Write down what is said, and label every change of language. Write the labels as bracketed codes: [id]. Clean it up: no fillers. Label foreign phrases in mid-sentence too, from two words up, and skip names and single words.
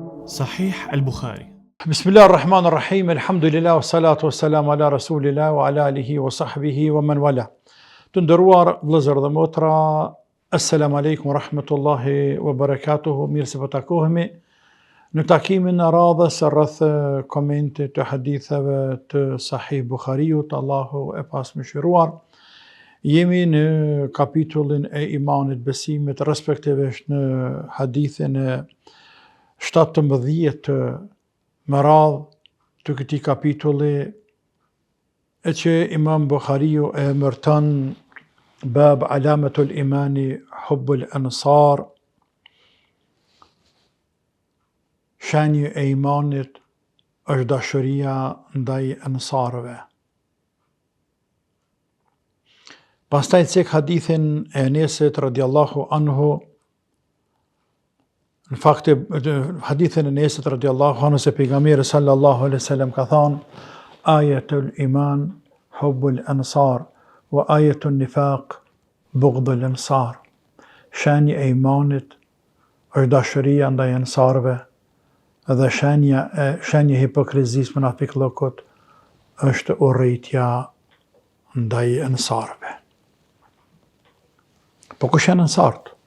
[ar] Sahih al-Bukhari. بسم الله الرحمن الرحيم الحمد لله والصلاة والسلام على رسول الله وعلى آله وصحبه ومن والاه. [sq] Të ndëruar vëllezër dhe motra, [ar] السلام عليكم ورحمة الله وبركاته, [sq] mirë se po takohemi në takimin e radhës rreth komentit të haditheve të Sahih Bukhariut, Allahu e pasmëshiruar. Jemi në kapitullin e imanit, besimit, respektivisht në hadithin e 17 më radhë të këtij kapitulli, e që Imam Bukhariu e emërton [ar] باب علامة الإيمان حب الأنصار, [sq] shenjë e imanit është dashuria ndaj ansarëve. Pastaj cek hadithin e Enesit [ar] رضي الله عنه, [sq] në fakt hadithin e Enesit [ar] رضي الله عنه [sq] se pejgamberi [ar] صلى الله عليه وسلم [sq] ka thënë: [ar] آية الإيمان حب الأنصار وآية النفاق بغض الأنصار. [sq] Shenja e imanit është dashuria ndaj ansarëve, dhe shenja e hipokrizisë munafiqllëkut është urrëtia ndaj ansarëve. Po kush janë ansart?